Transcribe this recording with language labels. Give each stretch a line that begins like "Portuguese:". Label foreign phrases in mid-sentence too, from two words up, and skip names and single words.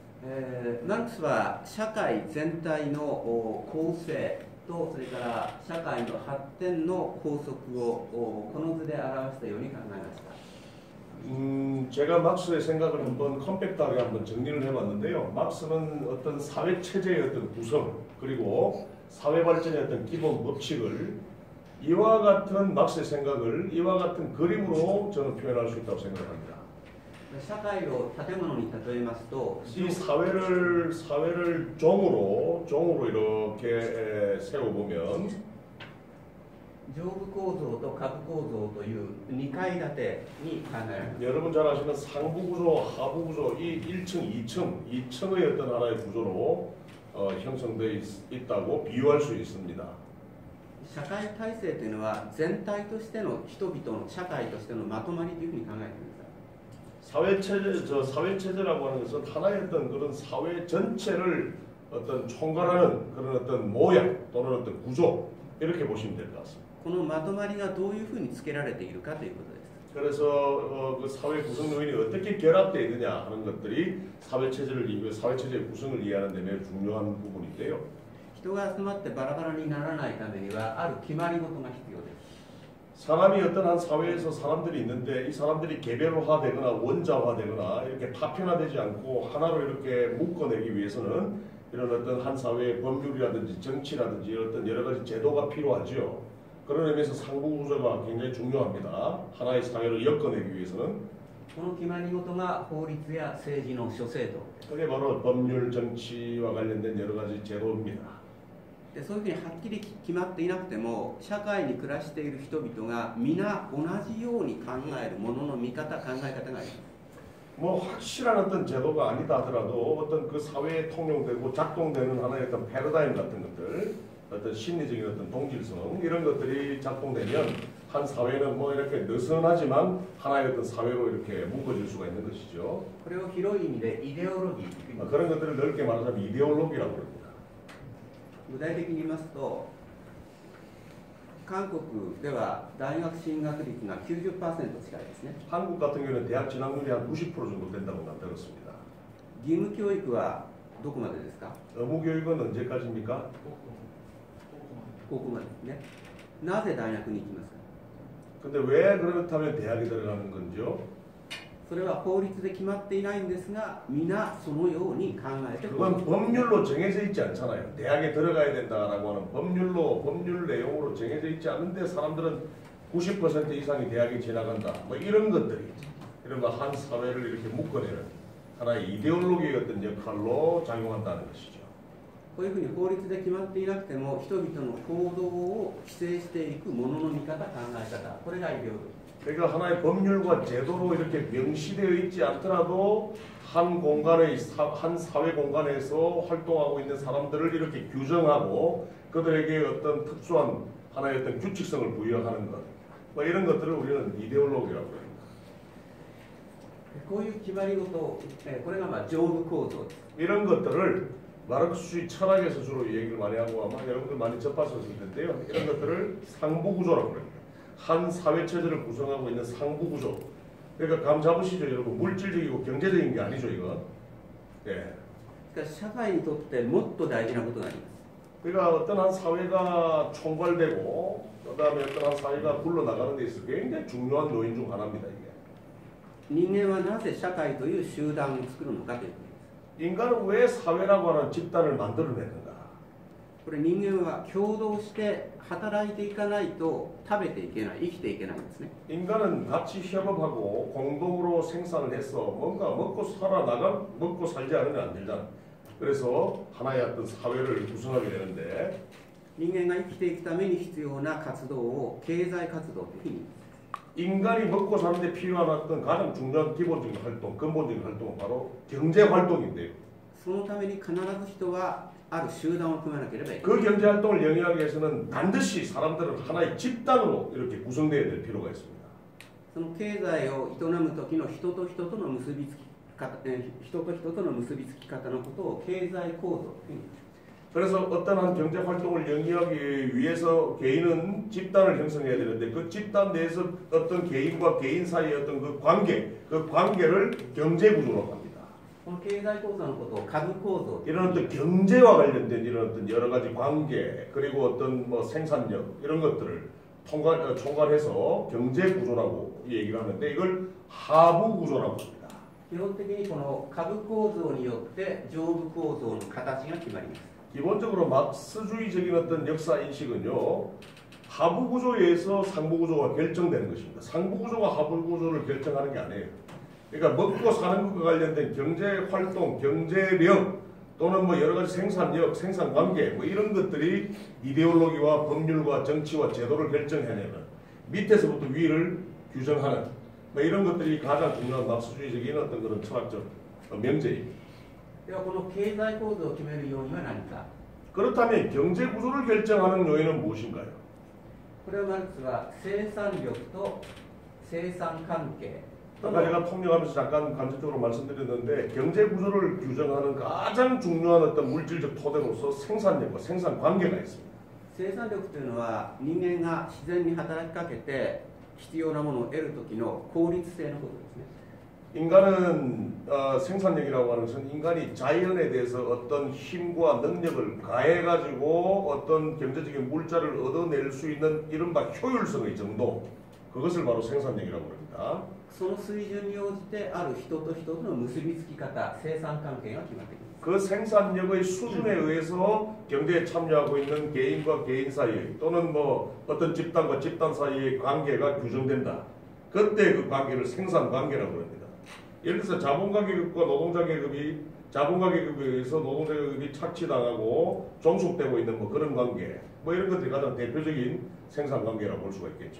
Japanese: マルクスは社会全体の構成とそれから社会の発展の法則をこの図で表したように考えました。
Korean: 제가 막스의 생각을 한번 컴팩트하게 한번 정리를 해봤는데요. 막스는 어떤 사회 체제의 어떤 구성 그리고 사회 발전의 어떤 기본 법칙을 이와 같은 막스의 생각을 이와 같은 그림으로 저는 표현할 수 있다고 생각합니다.
Japanese: 社会を建物に例えますと、
Korean: 이 사회를 종으로 이렇게 세워보면
Japanese: 上部構造と下部構造という2階建てに考えます。
Korean: 여러분 잘 아시는 상부 구조, 하부 구조, 이 1층, 2층의 어떤 하나의 구조로 형성되어 있다고 비유할 수 있습니다.
Japanese: 社会体制というのは全体としての人々の社会としてのまとまりというふうに考えてください。
Korean: 사회 체제라고 하는 것은 하나의 어떤 그런 사회 전체를 어떤 총괄하는 그런 어떤 모양 또는 어떤 구조 이렇게 보시면 될 것 같습니다.
Japanese: このまとまりがどういうふうにつけられているかということです。
Korean: 그래서 그 사회 구성 요인이 어떻게 결합되어 있느냐 하는 것들이 사회 체제의 구성을 이해하는 데 매우 중요한 부분인데요.
Japanese: 人が集まってバラバラにならないためにはある決まり事が必要です。
Korean: 사람이 어떤 한 사회에서 사람들이 있는데 이 사람들이 개별화되거나 원자화되거나 이렇게 파편화되지 않고 하나로 이렇게 묶어내기 위해서는 이런 어떤 한 사회의 법률이라든지 정치라든지 이런 어떤 여러 가지 제도가 필요하죠. 그런 의미에서 상부 구조가 굉장히 중요합니다. 하나의 사회를 엮어내기 위해서는.
Japanese: この決まり事が法律や政治の諸制度。
Korean: 그게 바로 법률, 정치와 관련된 여러 가지 제도입니다.
Japanese: でそういうふうにはっきり決まっていなくても社会に暮らしている人々が皆同じように考えるものの見方、考え方があります。
Korean: 뭐 확실한 어떤 제도가 아니다 하더라도 어떤 그 사회에 통용되고 작동되는 하나의 어떤 패러다임 같은 것들, 어떤 심리적인 어떤 동질성 이런 것들이 작동되면 한 사회는 뭐 이렇게 느슨하지만 하나의 어떤 사회로 이렇게 묶어질 수가 있는 것이죠.
Japanese: これを広い意味でイデオロギー。
Korean: 그런 것들을 넓게 말하자면 이데올로기라고 합니다.
Japanese: 具体的に言いますと、韓国では大学進学率が 90% 近いですね。
Korean: 한국 같은 경우는 대학 진학률이 한 90% 정도 된다고 난 들었습니다.
Japanese: 義務教育はどこまでですか？
Korean: 의무 교육은 언제까지입니까?
Japanese: 高校までですね。なぜ大学に行きますか？
Korean: 근데 왜 그렇다면 대학에 들어가는 건지요?
Japanese: それは法律で決まっていないんですが、皆そのように考えて。
Korean: 그건 법률로 정해져 있지 않잖아요. 대학에 들어가야 된다라고 하는 법률 내용으로 정해져 있지 않은데 사람들은 90% 이상이 대학에 지나간다. 뭐 이런 것들이 이런 거 한 사회를 이렇게 묶어내는 하나의 이데올로기의 어떤 역할로 작용한다는 것이죠.
Japanese: こういうふうに法律で決まっていなくても人々の行動を規制していくものの見方、考え方、これがイデオロギー。
Korean: 그러니까 하나의 법률과 제도로 이렇게 명시되어 있지 않더라도 한 사회 공간에서 활동하고 있는 사람들을 이렇게 규정하고 그들에게 어떤 특수한 하나의 어떤 규칙성을 부여하는 것, 뭐 이런 것들을 우리는 이데올로기라고 합니다.
Japanese: こういう決まり事、これが上部構造です。
Korean: 이런 것들을 마르크스주의 철학에서 주로 얘기를 많이 하고 아마 여러분들 많이 접하셨을 텐데요. 이런 것들을 상부 구조라고 합니다. 한 사회 체제를 구성하고 있는 상부 구조. 그러니까 감 잡으시죠, 여러분. 물질적이고 경제적인 게 아니죠, 이건. 예.
Japanese: しかし社会にとってもっと大事なことがあります。
Korean: 그러니까 어떤 한 사회가 총괄되고 그다음에 어떤 한 사회가 굴러나가는 데 있어서 굉장히 중요한 요인 중 하나입니다, 이게.
Japanese: 人間はなぜ社会という集団を作るのかということです。
Korean: 인간은 왜 사회라고 하는 집단을 만들어내는가?
Japanese: これ人間は共同して働いていかないと食べていけない、生きていけないんですね。
Korean: 인간은 같이 협업하고 공동으로 생산을 해서 뭔가 먹고 살지 않으면 안 되잖아. 그래서 하나의 어떤 사회를 구성하게 되는데
Japanese: 人間が生きていくために必要な活動を経済活動というふうに言います。
Korean: 인간이 먹고 사는데 필요한 어떤 가장 중요한 기본적인 활동, 근본적인 활동은 바로 경제 활동인데요.
Japanese: そのために必ず人はある集団を組まなければいけない。
Korean: 그 경제 활동을 영위하기 위해서는 반드시 사람들은 하나의 집단으로 이렇게 구성되어야 될 필요가 있습니다.
Japanese: その経済を営む時の人と人との結びつき方のことを経済構造というふうに言います。
Korean: 그래서 어떤 한 경제 활동을 영위하기 위해서 개인은 집단을 형성해야 되는데 그 집단 내에서 어떤 개인과 개인 사이의 어떤 그 관계를 경제 구조로 합니다.
Japanese: この経済構造のことを株構造
Korean: 이런 어떤 경제와 관련된 이런 어떤 여러 가지 관계 그리고 어떤 뭐 생산력 이런 것들을 총괄해서 경제 구조라고 얘기를 하는데 이걸 하부 구조라고 합니다.
Japanese: 基本的にこの株構造によって上部構造の形が決まります。
Korean: 기본적으로 막스주의적인 어떤 역사 인식은요 하부 구조에 의해서 상부 구조가 결정되는 것입니다. 상부 구조가 하부 구조를 결정하는 게 아니에요. 그러니까 먹고 사는 것과 관련된 경제 활동, 경제력 또는 뭐 여러 가지 생산력, 생산 관계 뭐 이런 것들이 이데올로기와 법률과 정치와 제도를 결정해내는 밑에서부터 위를 규정하는 뭐 이런 것들이 가장 중요한 막스주의적인 어떤 그런 철학적 명제입니다.
Japanese: ではこの経済構造を決める要因は何か。
Korean: 그렇다면 경제 구조를 결정하는 요인은 무엇인가요?
Japanese: これをマルクスは生産力と生産関係
Korean: 아까 제가 통역하면서 잠깐 간접적으로 말씀드렸는데 경제 구조를 규정하는 가장 중요한 어떤 물질적 토대로서 생산력과 생산 관계가 있습니다.
Japanese: 生産力というのは人間が自然に働きかけて必要なものを得る時の効率性のことですね。
Korean: 인간은 생산력이라고 하는 것은 인간이 자연에 대해서 어떤 힘과 능력을 가해가지고 어떤 경제적인 물자를 얻어낼 수 있는 이른바 효율성의 정도 그것을 바로 생산력이라고 합니다.
Japanese: その水準に応じてある人と人との結びつき方、生産関係が決まってきます。
Korean: 그 생산력의 수준에 의해서 경제에 참여하고 있는 개인과 개인 사이의 또는 뭐 어떤 집단과 집단 사이의 관계가 규정된다. 그때 그 관계를 생산 관계라고 합니다. 예를 들어서 자본가 계급과 노동자 계급이 자본가 계급에 의해서 노동자 계급이 착취당하고 종속되고 있는 뭐 그런 관계 뭐 이런 것들이 가장 대표적인 생산 관계라고 볼 수가 있겠죠.